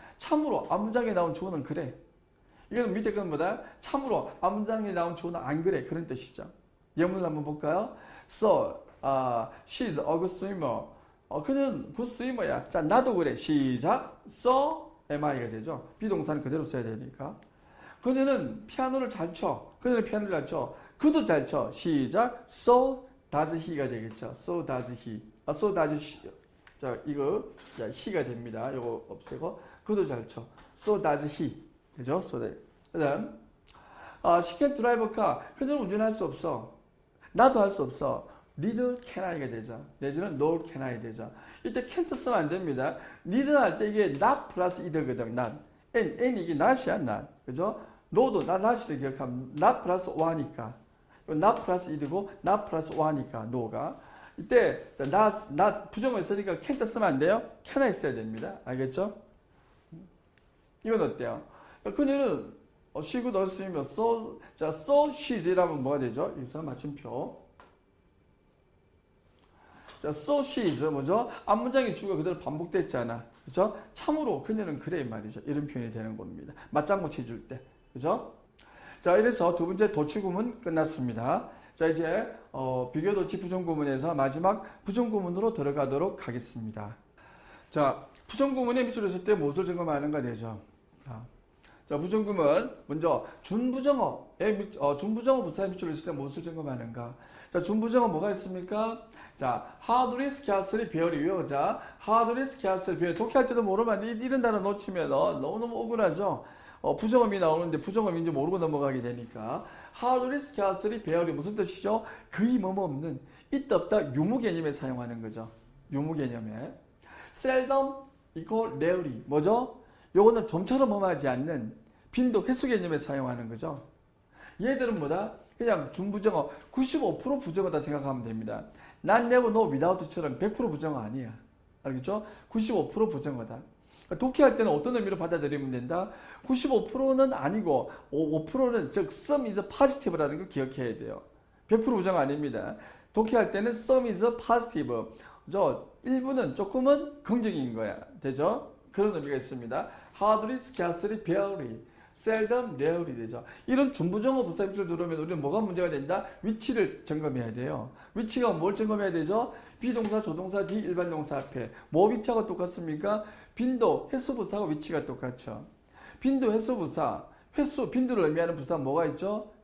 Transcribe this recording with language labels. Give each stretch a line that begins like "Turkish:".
Korean: 참으로 앞문장에 나온 주어는 그래. 이건 밑에 것보다 참으로 앞문장에 나온 주어는 안 그래. 그런 뜻이죠. 예문을 한번 볼까요?
English: So, she's a good swimmer.
Korean: 그는 good swimmer야. 자, 나도 그래. 시작. So am I가 되죠. 비동사는 그대로 써야 되니까. 그녀는 피아노를 잘 쳐. 그녀는 피아노를 잘 쳐. 그도 잘 쳐. 시작.
English: So does he가 되겠죠. So does he.
Korean: so does she. 자, 이거 he가 됩니다. 이거 없애고. 그도 잘 쳐. So does he. 그죠? So that. 그 다음
English: she can't drive a car.
Korean: 그녀는 운전할 수 없어. 나도 할 수 없어.
English: neither can I가 되죠. 내지는 nor can I 되죠.
Korean: 이때 can't 쓰면 안 됩니다. neither 할 때 이게 not 플러스 either거든.
English: not. n 이게 not이야. not. 그죠?
Korean: no도 not을 기억하면 not 플러스 o니까. not 플러스 either고 not 플러스 o니까 no가. 이때 not 부정을 쓰니까 can't 쓰면 안 돼요. can I 써야 됩니다. 알겠죠? 이건 어때요?
English: 그녀는 she could also swim.
Korean: so she's라면 뭐가 되죠? 여기서 마침표. 자, so she's 뭐죠? 앞문장의 주어가 그대로 반복됐잖아. 그죠? 참으로 그녀는 그래 말이죠. 이런 표현이 되는 겁니다. 맞장구 쳐줄 때. 그죠? 자, 이래서 두 번째 도치구문 끝났습니다. 자, 이제 비교도치 부정구문에서 마지막 부정구문으로 들어가도록 하겠습니다. 자, 부정구문에 밑줄을 쓸 때 무엇을 점검하는가 되죠. 자, 부정구문 먼저 준부정어의 준부정어 부사의 밑줄을 쓸 때 무엇을 점검하는가? 자, 준부정어 뭐가 있습니까? 자, 하드리스 캐슬이 배열이 외워자. 하드리스 캐슬 배열. 독해할 때도 모르면 이런 단어 놓치면 너무너무 억울하죠. 부정어미 나오는데 부정어미인지 모르고 넘어가게 되니까.
English: hardly, scarcely, barely 무슨 뜻이죠?
Korean: 거의 없는, 있다 없다 유무 개념에 사용하는 거죠. 유무 개념에.
English: seldom equal rarely 뭐죠?
Korean: 요거는 좀처럼 하지 않는 빈도 횟수 개념에 사용하는 거죠. 얘들은 뭐다? 그냥 준부정어 95% 부정어다 생각하면 됩니다.
English: Not, never, no, without처럼
Korean: 100% 부정어 아니야. 알겠죠? 95% 부정어다. 독해할 때는 어떤 의미로 받아들이면 된다? 95%는 아니고 5%는 즉
English: some is positive
Korean: 라는 걸 기억해야 돼요. 100% 부정어 아닙니다. 독해할 때는
English: some is positive.
Korean: 일부는 조금은 긍정인 거야. 되죠? 그런 의미가 있습니다.
English: hardly, scarcely, barely, seldom, rarely 되죠.
Korean: 이런 준부정어 부사임표를 들어오면 우리는 뭐가 문제가 된다? 위치를 점검해야 돼요. 위치가 뭘 점검해야 되죠? 비동사, 조동사, 뒤 일반 동사 앞에 뭐 위치하고 똑같습니까? 빈도, 횟수 부사하고 위치가 똑같죠. 빈도, 횟수 부사, 횟수, 빈도를 의미하는 부사 뭐가 있죠?